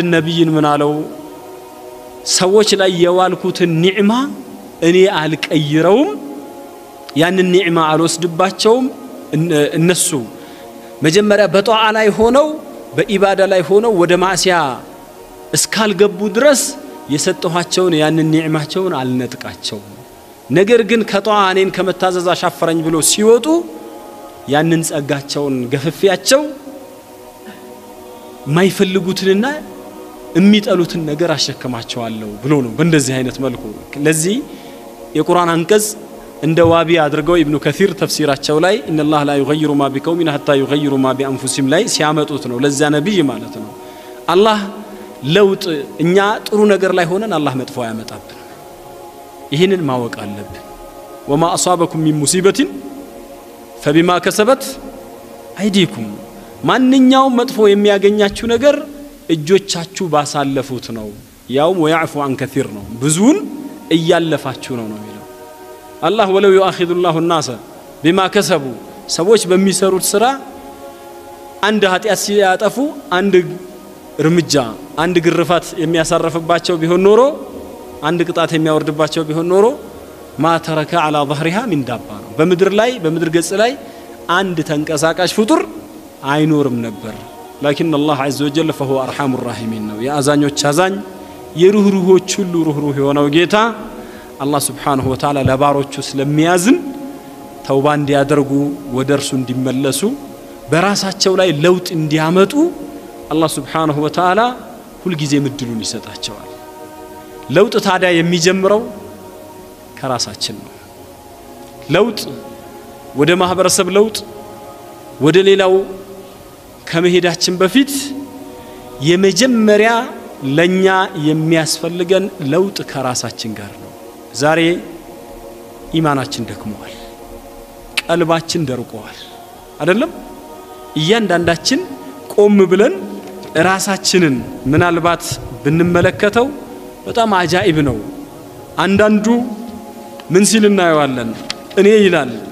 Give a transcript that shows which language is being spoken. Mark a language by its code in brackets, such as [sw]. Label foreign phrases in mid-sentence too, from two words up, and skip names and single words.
[am] ነብይን ምን አለው ሰዎች ላይ የዋልኩትን ኒዕማ እኔ አልቀይረውም ያንን ኒዕማ አልወስድባቸውም እነሱ መጀመሪያ በጧዓ ላይ ሆነው በኢባዳ ላይ ሆነው ወደ ማዕሲያ እስካልገቡ ድረስ የሰጠኋቸውን ያንን ኒዕማቸውን አልነጥቃቸው ነገር ግን ከጧዓ እኔን ከመታዘዝ አሻፈረኝ ብሎ ሲወጡ ያንን ጸጋቸውን ገፈፊያቸው ማይፈልጉትንና እሚጠሉትን ነገር አሸከማቸዋለሁ ብሎ ነው በእንደዚህ አይነት መልኩ ለዚህ የቁርአን አንቀጽ እንደ ዋቢ አድርገው ኢብኑ ከሲር ተፍሲራቸው ላይ [ar] ان الله لا يغير ما بقوم حتى يغيروا ما بانفسهم [am] ላይ ሲያመጡት ነው ለዛ ነብይ ማለት ነው አላህ ለውጥ እኛ ጥሩ ነገር ላይ ሆነን አላህ መጥፎ ያመጣብን ይሄንን ማወቅ አለብን [ar] وما اصابكم من مصيبه فبما كسبت ايديكم [am] ማንኛውም መጥፎ የሚያገኛችሁ ነገር እጆቻችሁ ባሳለፉት ነው ያው [ar] ويعفو عن كثير [am] ነው ብዙን እያለፋችሁ ነው የሚለው [ar] الله ولو يؤاخذ الله الناس بما كسبوا [am] ሰዎች በሚሰሩት ስራ አንድ ኃጢያት ሲያጠፉ አንድ እርምጃ አንድ ግርፋት የሚያሳርፍባቸው ቢሆን ኖሮ አንድ ቅጣት የሚያወርድባቸው ቢሆን ኖሮ [ar] ما ترك على ظهرها من دابة [am] በምድር ላይ በምድር ገጽ ላይ አንድ ተንቀሳቃሽ ፍጡር አይኖርም ነበር [ar] لكن الله عز وجل فهو ارحم الراحمين [am] ነው ያዛኞች አዛኝ የሩህሩሆች ሁሉ ሩህሩህ የሆነው ጌታ [ar] الله سبحانه وتعالى [am] ለባሮቹ ስለሚያዝን ተውባ እንዲያደርጉ ወደርሱ እንዲመለሱ በራሳቸው ላይ ለውጥ እንዲያመጡ [ar] الله سبحانه وتعالى [am] ሁሉ ጊዜ ምድሉን ይሰጣቸዋል ለውጥ ታዲያ የሚጀምረው ከራሳችን ነው ለውጥ ወደ ማህበረሰብ ለውጥ ወደ ሌላው ከመሄዳችን በፊት የመጀመሪያ ለኛ የሚያስፈልገን ለውጥ ከራሳችን ጋር ነው ዛሬ ኢማናችን ደክሟል ቀልባችን ደርቋል አይደለም እያንዳንዳችን ቆም ብለን ራሳችንን ምናልባት ብንመለከተው በጣም አጃኢብ ነው አንዳንዱ ምን ሲል እናየዋለን እኔ ይላል